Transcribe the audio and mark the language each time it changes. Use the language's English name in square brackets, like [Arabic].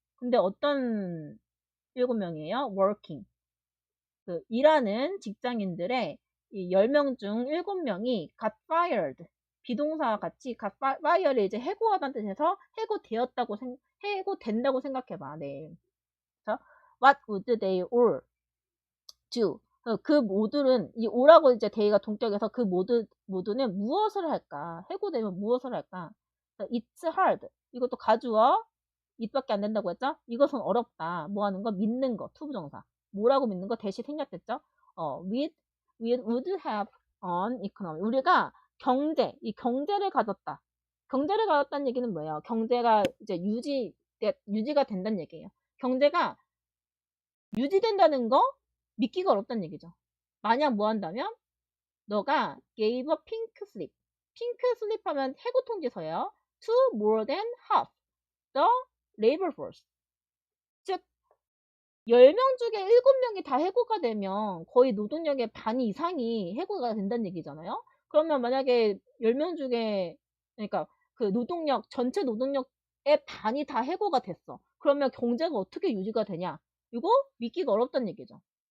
[Korean] 근데 어떤 7명이에요? working. 그 일하는 직장인들의 이 10명 중 7명이 [English] got fired. [Korean] 비동사와 같이 got fired를 이제 해고하다는 뜻에서 해고된다고 생각해봐. 네. 그래서 [English] what would they all do? [Korean] 그 모두는 이 all하고 이제 they가 동격해서 그 모두는 무엇을 할까? 해고되면 무엇을 할까? [English] It's hard. [Korean] 이것도 가주어 it밖에 안 된다고 했죠? 이것은 어렵다. 뭐 하는 거? 믿는 거. 투부정사. 뭐라고 믿는 거? 대시 생략됐죠? [English] we would have on economy. [Korean] 우리가 이 경제를 가졌다. 경제를 가졌다는 얘기는 뭐예요? 경제가 이제 유지가 된다는 얘기예요. 경제가 유지된다는 거 믿기가 어렵다는 얘기죠. 만약 뭐 한다면 너가 [English] gave a pink slip. [Korean] 핑크 슬립 하면 해고 통지서예요. [English] to more than half the labor force. [Korean] 즉 10명 중에 7명이 다 해고가 되면 거의 노동력의 반 이상이 해고가 된다는 얘기잖아요. 그러면 만약에 10명 중에 그러니까 그 전체 노동력의 반이 다 해고가 됐어. 그러면 경제가 어떻게 유지가 되냐? 이거 믿기가 어렵다는 얘기죠.